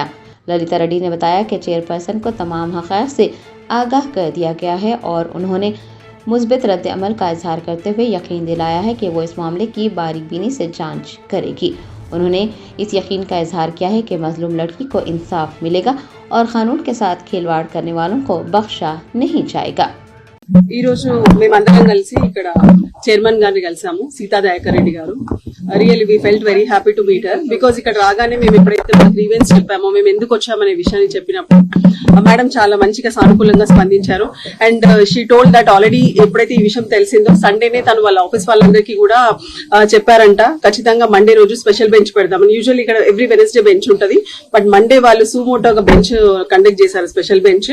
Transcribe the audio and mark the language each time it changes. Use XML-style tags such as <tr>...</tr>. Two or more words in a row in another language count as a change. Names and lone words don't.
<ur>للیتا ریڈی نے بتایا کہ چیئرپرسن کو تمام حقائق سے آگاہ کر دیا گیا ہے اور انہوں نے مثبت رد عمل کا اظہار کرتے ہوئے یقین دلایا ہے کہ وہ اس معاملے کی باریک بینی سے جانچ کرے گی۔ انہوں نے اس یقین کا اظہار کیا ہے کہ مظلوم لڑکی کو انصاف ملے گا اور قانون کے ساتھ کھلواڑ کرنے والوں کو بخشا نہیں جائے گا۔</ur> <te>ఈ రోజు మేమందరం కలిసి ఇక్కడ చైర్మన్ గారిని కలిసాము, సీతా దయాకర్ రెడ్డి గారు.</te> <en>Really we felt very happy to meet her because</en> <te>ఇక్కడ రాగానే మేము ఎప్పుడైతే మా గ్రీవెన్స్ చెప్పామో, మేము ఎందుకు వచ్చామనే విషయాన్ని చెప్పినప్పుడు మేడం చాలా మంచిగా సానుకూలంగా స్పందించారు.</te> <en>And she told that already</en> <te>ఎప్పుడైతే ఈ విషయం తెలిసిందో సండేనే తను వాళ్ళ ఆఫీస్ వాళ్ళందరికీ కూడా చెప్పారంట, ఖచ్చితంగా మండే రోజు</te> <en>special bench</en> <te>పెడదామని. యూజువల్లీ ఇక్కడ</te> <en>every Wednesday bench</en> <te>ఉంటది, బట్ మండే వాళ్ళు సూమోటోగా</te> <en>bench conduct</en> <te>చేశారు,</te> <en>special bench.</en>